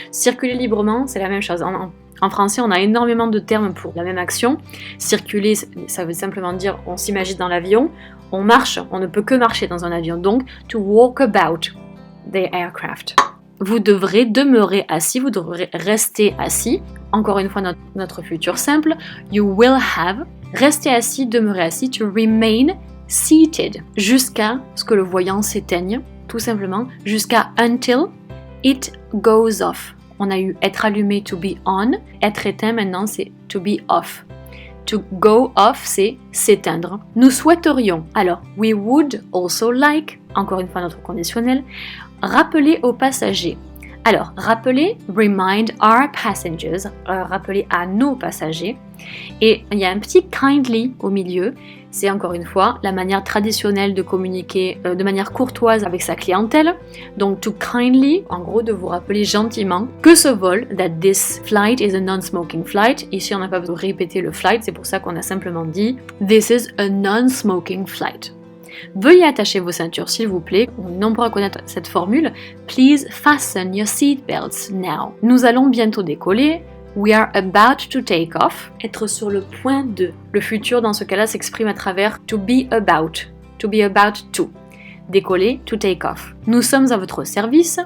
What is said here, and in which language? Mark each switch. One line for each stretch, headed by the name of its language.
French: Circuler librement, c'est la même chose. En français, on a énormément de termes pour la même action. Circuler, ça veut simplement dire on s'imagine dans l'avion, on marche, on ne peut que marcher dans un avion.
English: Donc, to walk about the aircraft.
French: Vous devrez demeurer assis, vous devrez rester assis. Encore une fois, notre futur simple.
English: You will have,
French: rester assis, demeurer assis,
English: to remain seated.
French: Jusqu'à ce que le voyant s'éteigne, tout simplement, jusqu'à
English: until it goes off.
French: On a eu être allumé,
English: to be on,
French: être éteint, maintenant c'est
English: to be off. To go off,
French: c'est s'éteindre. Nous souhaiterions, alors,
English: we would also like,
French: encore une fois notre conditionnel, rappeler aux passagers. Alors, rappeler,
English: remind our passengers,
French: rappeler à nos passagers. Et il y a un petit kindly au milieu, c'est encore une fois la manière traditionnelle de communiquer de manière courtoise avec sa clientèle. Donc, to kindly, en gros, de vous rappeler gentiment que ce vol,
English: that this flight is a non-smoking flight.
French: Ici, on n'a pas besoin de répéter le flight, c'est pour ça qu'on a simplement dit
English: this is a non-smoking flight.
French: Veuillez attacher vos ceintures s'il vous plaît. Nombreux à connaître cette formule.
English: Please fasten your seatbelts now.
French: Nous allons bientôt décoller.
English: We are about to take off.
French: Être sur le point de. Le futur dans ce cas-là s'exprime à travers
English: to be about. To be about to.
French: Décoller,
English: to take off.
French: Nous sommes à votre service.